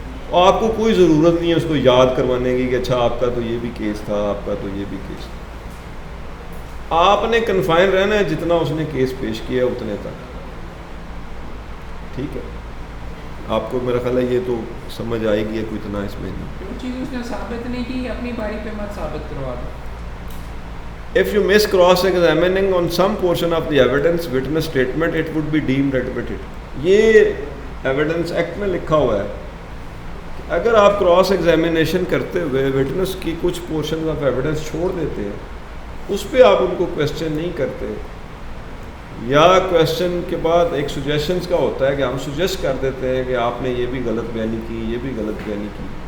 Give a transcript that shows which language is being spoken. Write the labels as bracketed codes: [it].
[ur] اور آپ کو کوئی ضرورت نہیں ہے اس کو یاد کروانے کی کہ اچھا آپ کا تو یہ بھی کیس تھا، آپ کا تو یہ بھی کیس تھا. آپ نے کنفائن رہنا ہے جتنا اس نے کیس پیش کیا ہے اتنے تک. ٹھیک ہے، آپ کو میرا خیال ہے یہ تو سمجھ آئے گی، کوئی اتنا اس میں نہیں. جو چیز اس نے ثابت نہیں کی اپنی باری پہ مت ثابت کروا دو. [en] If you miss cross-examining on some portion of the evidence witness statement, it would be deemed admitted. [ur] یہ ایویڈنس ایکٹ میں لکھا ہوا ہے کہ اگر آپ کراس ایگزامینیشن کرتے ہوئے وٹنس کی کچھ پورشن آف ایویڈنس چھوڑ دیتے ہیں، اس پہ آپ ان کو کویسچن نہیں کرتے، یا کویسچن کے بعد ایک سجیشنز کا ہوتا ہے کہ ہم سجیسٹ کر دیتے ہیں کہ آپ نے یہ بھی غلط بیانی کی، یہ بھی غلط بیانی کی.